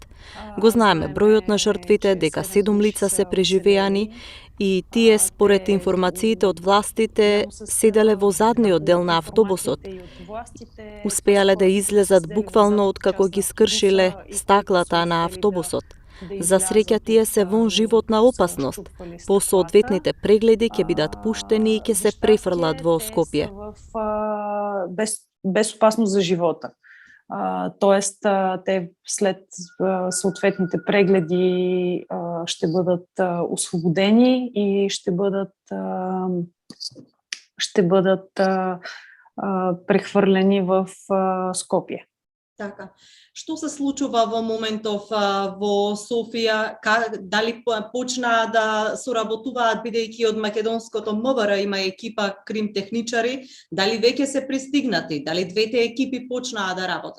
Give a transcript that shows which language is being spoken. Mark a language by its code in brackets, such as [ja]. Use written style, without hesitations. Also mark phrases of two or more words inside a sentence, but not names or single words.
[mk] Го знаеме бројот на жртвите, дека 7 лица се преживеани и тие според информациите од властите седеле во задниот дел на автобусот. Успеале да излезат буквално од како ги скршиле стаклата на автобусот. За среќа тие се вон животна опасност. По соодветните прегледи ќе бидат пуштени и ќе се префрлат во Скопје. [bg] Без опасност за живота. Тоест, те след съответните прегледи ще бъдат освободени и ще бъдат прехвърлени в Скопје. [mk] Така. Што се случува во моментов во Софија? Дали почнаа да соработуваат, бидејќи од македонското МВР има екипа кримтехничари? Дали веќе се пристигнати? Дали двете екипи почнаа да работат?